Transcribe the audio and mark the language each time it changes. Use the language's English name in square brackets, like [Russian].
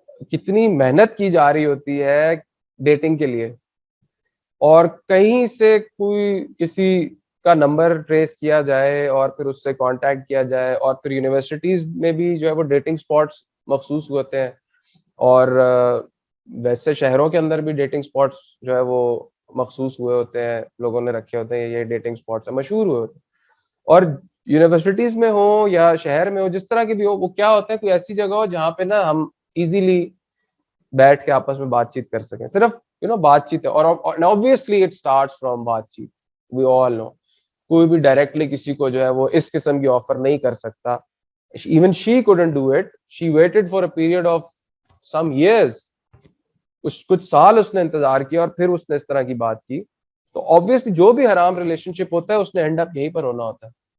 [Urdu] کتنی محنت کی جا رہی ہوتی ہے ڈیٹنگ کے لیے, اور کہیں سے کوئی کسی کا نمبر ٹریس کیا جائے اور پھر اس سے کانٹیکٹ کیا جائے, اور پھر یونیورسٹیز میں بھی جو ہے وہ ڈیٹنگ سپاٹس مخصوص ہوتے ہیں, اور ویسے شہروں کے اندر بھی ڈیٹنگ سپاٹس جو ہے وہ مخصوص ہوئے ہوتے ہیں, لوگوں نے رکھے ہوتے ہیں, یہ ڈیٹنگ سپاٹس ہیں, مشہور ہوئے ہوتے ہیں. اور یونیورسٹیز میں ہو یا شہر میں ہو, جس طرح کی بھی ہو, وہ کیا ہوتا ہے, کوئی ایسی جگہ ہو جہاں پہ نا ہم ایزیلی بیٹھ کے آپس میں بات چیت کر سکیں, صرف بات چیت ہے. [English] اور obviously it starts from [Urdu] بات چیت, [English] we all know. [Urdu] کوئی بھی ڈائریکٹلی کسی کو جو ہے وہ اس قسم کی آفر نہیں کر سکتا. [English] even she couldn't do it, she waited for a period of some years, [Urdu] کچھ سال اس نے انتظار کیا, اور پھر اس نے اس طرح کی بات کی. تو obviously جو بھی حرام ریلیشن شپ ہوتا ہے اس نے [English] end up [Urdu] یہیں پر ہونا ہوتا ہے.